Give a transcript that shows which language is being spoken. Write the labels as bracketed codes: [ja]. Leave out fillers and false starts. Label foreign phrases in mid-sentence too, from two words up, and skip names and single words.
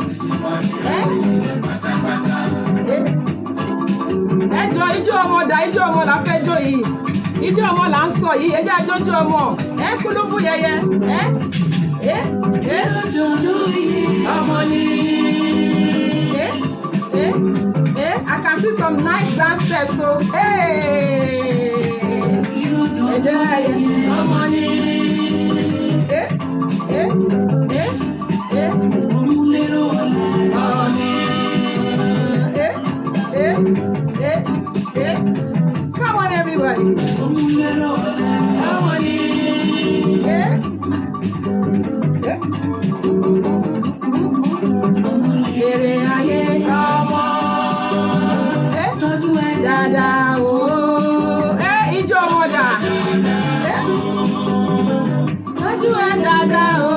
[yo] Ẹjọ́ ijó ọmọ dà, ijó ọmọ là fẹ́ jó yìí. Ijó ọmọ là ń sọ yìí, ẹ jẹ́ àjọjọ́ ọmọ. Kúlúbù yẹyẹ. Ọmọ ni. [en] I can see some nice dance steps, so [yo] ọmọ ni. [en] Come on, everybody. [yo] Ọmọ ni. Èrè ayé ọmọ. Tọ́jú ẹ dáadáa o. Ijó ọmọ dà. Tọ́jú ẹ dáadáa o.